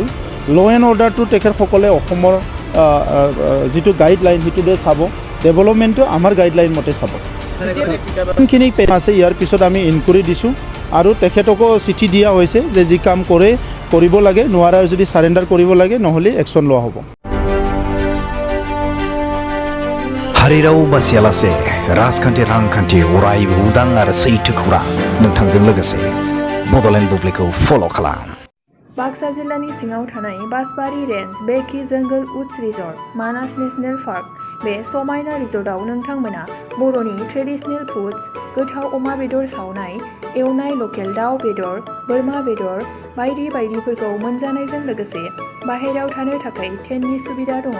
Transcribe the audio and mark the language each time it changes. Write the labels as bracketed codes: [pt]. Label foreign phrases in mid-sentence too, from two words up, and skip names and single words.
[en] law and order [as] তেখেতসকলে অসমৰ যিটো গাইডলাইন সেইটোতে চাব, ডেভেলপমেণ্টটো আমাৰ গাইডলাইন মতে চাব। যোনখিনি আছে ইয়াৰ পিছত আমি ইনকুৱাৰী দিছোঁ আৰু তেখেতকো চিঠি দিয়া হৈছে যে যি কাম কৰিব লাগে, নোৱাৰাৰ যদি চাৰেণ্ডাৰ কৰিব লাগে, নহ'লে একশ্যন লোৱা হ'ব। [brx] हारिराव बासियालासे राजखान्थि रांखान्थि अरायबो उदां आरो सैथो खौरां नोंथांजों लोगोसे बड'लेण्ड बुब्लिखौ फल' खालाम। बाक्सा जिल्लानि सिङाव थानाय बासबारि रेन्ज बेकि जंगल उड्स रिजर्ट मानास नेशनेल पार्क बे समायना रिजर्टआव नोंथांमोना बर'नि [en] traditional foods [brx] गोथाव अमा बेदर सावनाय, एवनाय लकेल दाउ बेदर, बोरमा बेदर बायदिफोरखौ मोनजानायजों लोगोसे बाहेरायाव थानो थाखाय टेन्टनि सुबिदा दङ।